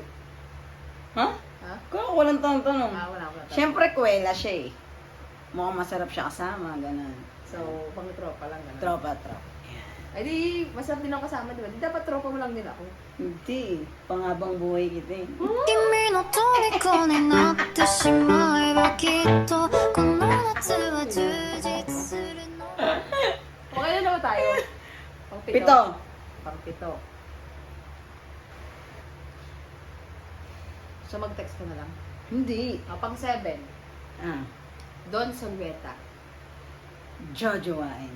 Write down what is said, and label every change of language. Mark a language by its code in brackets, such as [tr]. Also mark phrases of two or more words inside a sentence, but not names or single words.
[tl] Ha? Ha? Kung walang tanong. Wala. Siyempre, kwela siya eh. Mukhang masarap siya kasama, ganun. So, pang tropa lang. Ganun. Tropa. Ay di, masarap din ako kasama, di ba? Di dapat tropa mo lang din ako. Hindi. Panghabang buhay kita eh. [ja] 君の虜になってしまえばきっとこの夏は充実するの [tl] Okay na naman tayo. Pang Pito. Pang 7. So, mag-text ka na lang. Hindi. Pang 7, Ah. Don Solveta. Jojowain.